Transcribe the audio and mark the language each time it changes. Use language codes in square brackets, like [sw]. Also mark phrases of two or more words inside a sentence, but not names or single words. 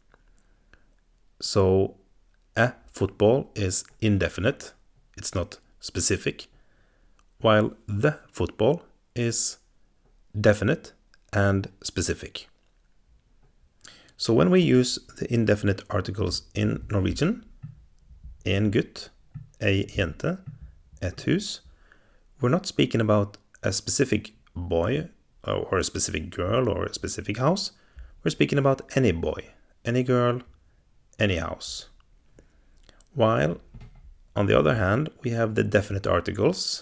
[en] So a football is indefinite, it's not specific, while the football is definite and specific. So when we use the indefinite articles in Norwegian, [no] en gutt, ei jente, et hus, [en] we're not speaking about a specific boy or a specific girl or a specific house. We're speaking about any boy, any girl, any house. While, on the other hand, we have the definite articles.